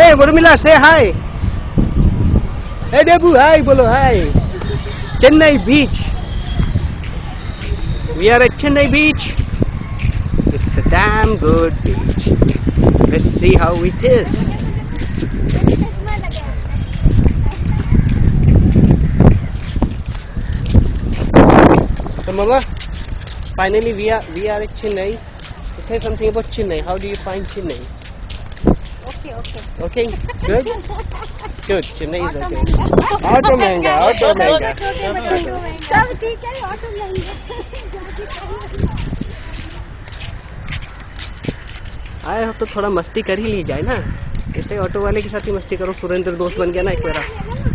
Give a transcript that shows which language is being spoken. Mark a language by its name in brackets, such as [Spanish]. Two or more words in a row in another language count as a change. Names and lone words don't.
[English] Urmila, say hi. Hey Debu, hi, bolo hi. Chennai Beach. We are at Chennai Beach. It's a damn good beach. Let's see how it is. So Mama, finally we are at Chennai. Say something about Chennai. How do you find Chennai? Okay. Okay, good. Good. Chennai is okay. [Hindi] Auto महंगा, auto महंगा. सब ठीक है, ऑटो महंगा. आए हो तो थोड़ा मस्ती कर ही ली जाए ना. इसलिए ऑटो वाले के साथ ही मस्ती करो. सुरेंद्र दोस्त बन गया ना एक मेरा.